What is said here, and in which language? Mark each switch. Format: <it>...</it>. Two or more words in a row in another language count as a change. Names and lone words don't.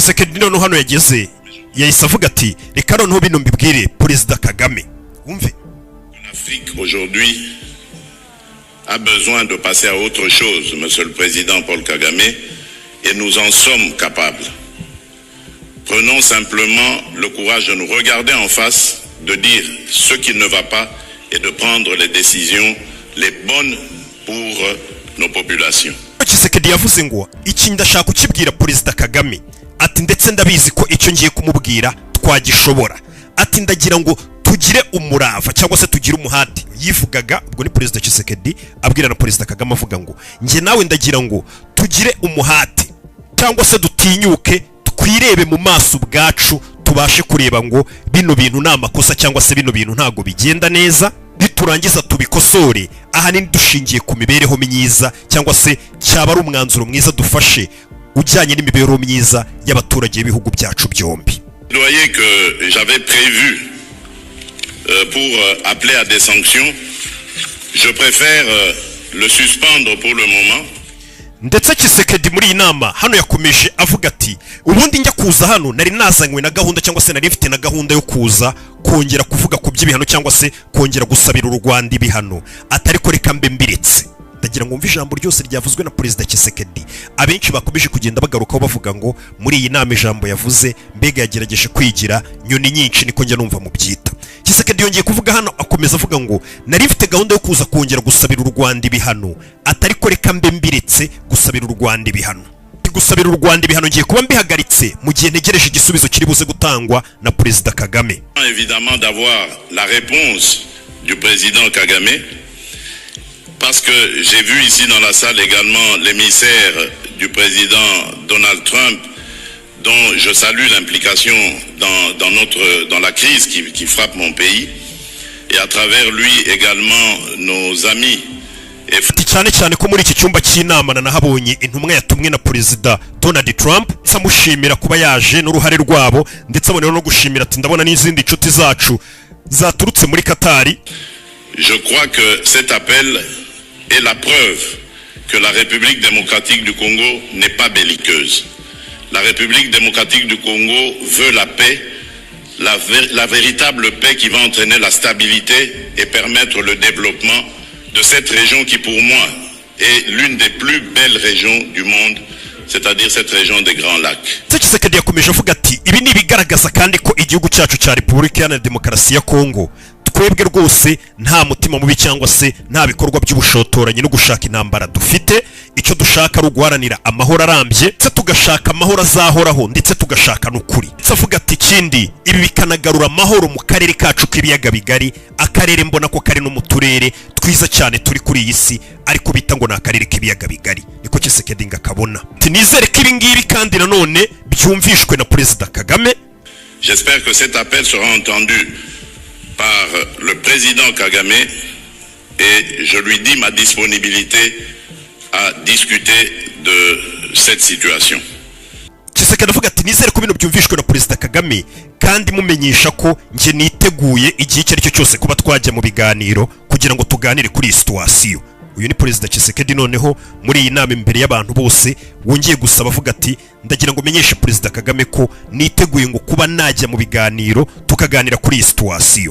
<fr>L'Afrique aujourd'hui a besoin de passer à autre chose, Monsieur le Président Paul Kagame, et nous en sommes capables. Prenons simplement le courage de nous regarder en face, de dire ce qui ne va pas et de prendre les décisions les bonnes pour nos populations.</fr> <rw>Tshisekedi yavuze ngo iki ndashaka ukibwira Perezida Kagame, ati ndetse ndabizi ko icyo ngiye kumubwira twagishobora, ati ndagira ngo tugire umurava cyangwa se tugire umuhati. Yivugaga ubwo ni Perezida Tshisekedi abwira na Perezida Kagame avuga ngo nge nawe ndagira ngo tugire umuhati cyangwa se dutinyuke twirebe mu maso bwacu tubashe kureba ngo bino bintu nta makosa cyangwa se bino bintu ntago bigenda neza, biturangiza tubikosore ahanini dushingiye ku mibereho myiza cyangwa se cyaba ari umwanzuro mwiza dufashe ujyanye n'imibereho myiza y'abaturage b'ibihugu byacu byombi.</rw> <fr>Vous voyez que j'avais prévu pour appeler à des sanctions, je préfère le suspendre pour le moment.</fr> <rw>Ndetse Tshisekedi muri iyi nama hano yakomeje avuga ati ubundi njya kuza hano nari nazanywe na gahunda cyangwa se nari mfite na gahunda yo kuza kongera kuvuga ku by'ibihano cyangwa se kongera gusabira u Rwanda ibihano, atari ko reka mbe mbiretse. Ndagira ngo mve ijambo ryose ryavuzwe na Perezida Tshisekedi. Abenshi bakomeje kugenda bagarukaho bavuga ngo muri iyi nama ijambo yavuze mbega yagerageje kwigira nyoni nyinshi, niko njya numva mu byita. Tshisekedi yongeye kuvuga hano akomeza avuga ngo nari mfite gahunda yo kuza kongera gusabira u Rwanda ibihano, atari ko reka mbe mbiretse gusabira u Rwanda ibihano. Gusabira u Rwanda ibihano ngiye kuba mbihagaritse mu gihe ntegereje igisubizo kiri buze gutangwa na Perezida Kagame.</rw> <fr>Évidemment d'avoir la réponse du président Kagame, parce que j'ai vu ici dans la salle également l'émissaire du président Donald Trump dont je salue l'implication dans la crise qui frappe mon pays, et à travers lui également nos amis.</fr> <rw>cyane cyane ko muri iki cyumba cy'inama nahabonye intumwa yatumwe na Perezida Donald Trump, samushimira kuba yaje n'uruhare rwabo, ndetse abonera no gushimira ati ndabona n'izindi nshuti zacu zaturutse muri Katari.</rw> <fr>Je crois que cet appel est la preuve que la République démocratique du Congo n'est pas belliqueuse. La République démocratique du Congo veut la paix, la véritable paix qui va entraîner la stabilité et permettre le développement de cette région qui pour moi est l'une des plus belles régions du monde, c'est-à-dire cette région des Grands Lacs.</fr> <rw>Tshisekedi yakomeje avuga ati ibi ni bigaragaza kandi ko igihugu cyacu cya Repubulika Iharanira Demokarasi ya Kongo twebwe rwose nta mutima mubi cyangwa se nta bikorwa by'ubushotoranyi no gushaka intambara dufite. Icyo dushaka ari uguharanira amahoro arambye, ndetse tugashaka amahoro azahoraho, ndetse tugashaka n'ukuri. Avuga ati ikindi ibi bikanagarura amahoro mu karere kacu k'ibiyaga bigari, akarere mbona ko kari no mu turere twiza cyane turi kuri iyi si, ariko bita ngo ni akarere k'ibiyaga bigari. Niko Tshisekedi ngakabona. Nizere ko ibi ngibi kandi nanone byumvishwe na Perezida Kagame.</rw> <fr>J'espère que cet appel sera entendu par le président Kagame et je lui dis ma disponibilité à discuter de cette situation.</fr> <rw>Tshisekedi avuga ati nizere ko bino byumvishwe na Perezida Kagame, kandi mumenyesha ko nje niteguye igihe icyo ari cyo cyose kuba twajya mu biganiro kugira ngo tuganire kuri iyi situation. Uyu ni Perezida Tshisekedi noneho muri iyi nama imbere y'abantu bose wongeye gusaba avuga ati ndagira ngo menyeshe Perezida Kagame ko niteguye ngo kuba najya mu biganiro tukaganira kuri iyi situation.</rw>